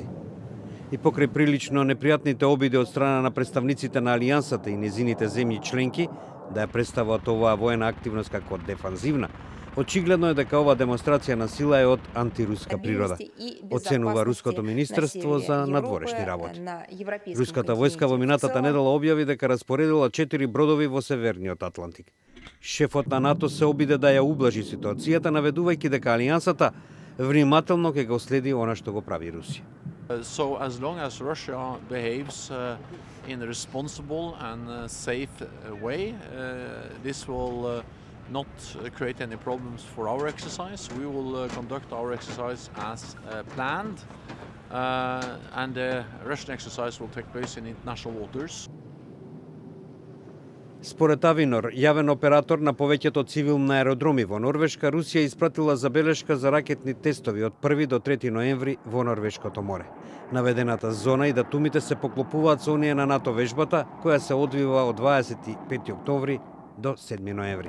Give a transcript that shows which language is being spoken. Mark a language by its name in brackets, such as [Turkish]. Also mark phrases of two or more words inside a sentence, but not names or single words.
[Macedonian] И покрај прилично непријатните обиди од страна на представниците на Алијансата и незините земји членки да ја представат оваа воена активност како дефанзивна, очигледно е дека оваа демонстрација на сила е од антируска природа, оценува Руското министерство за надворешни работи. Руската војска во минатата недела објави дека распоредила 4 бродови во Северниот Атлантик. Шефот на НАТО се обиде да ја ублажи ситуацијата, наведувајќи дека Алијансата внимателно ќе го следи она што го прави Русија. [English] So as long as Russia behaves in a responsible and safe way, this will not create any problems for our exercise. We will conduct our exercise as planned, and the Russian exercise will take place in international waters. [Macedonian] Според Авинор, јавен оператор на повеќето цивилни аеродроми во Норвешка, Русија испратила забелешка за ракетни тестови од 1 до 3 ноември во Норвешкото море. Наведената зона и датумите се поклопуваат со оние на НАТО вежбата, која се одвива од 25 октомври до 7 ноември.